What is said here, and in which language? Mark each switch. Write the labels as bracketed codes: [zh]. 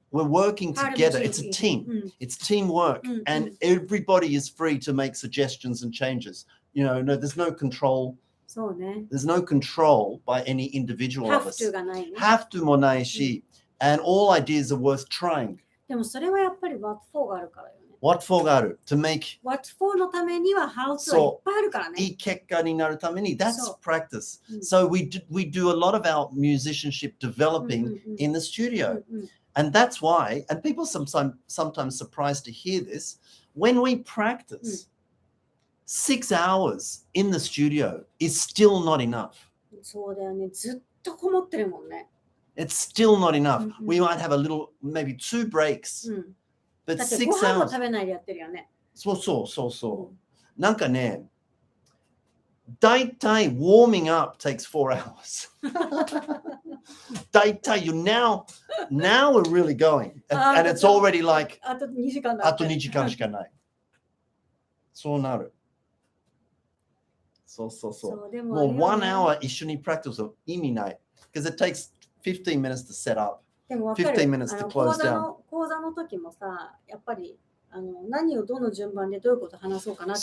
[en] We're working together. It's a team. It's teamwork, and everybody is free to make suggestions and changes. You know, no, there's no control. There's no control by any individual of us. Have to [ja] もないし、 [en] and all ideas are worth trying. [ja] でもそれはやっぱり What for があるからよね。 [en] What for [ja] がある [en] to make [ja] What for のためには How to はいっぱいあるからね。いい結果になるために [en] that's practice. So we do a lot of our musicianship developing in the studio. And that's why, and people sometimes surprised to hear this, when we practice, 6 hours in the studio is still not enough. [ja] そうだよね。ずっとこもってるもんね。 [en] It's still not enough. We might have a little, maybe 2 breaks. But 6 hours. [ja] ご飯も食べないでやってるよね。そう。なんかね、だいたい [en] warming up takes 4 hours. だいたい now we're really going. And it's already like [ja] あと2時間だ。あと2時間しかない。そうなる。そう。もう1 hour 一緒に practice は意味ない。 [en] Because it takes 15 minutes to set up. [ja] でも分かる。 [en] 15 minutes to close down. [ja] 講座の時もさ、やっぱり何をどの順番でどういうこと話そうかなって。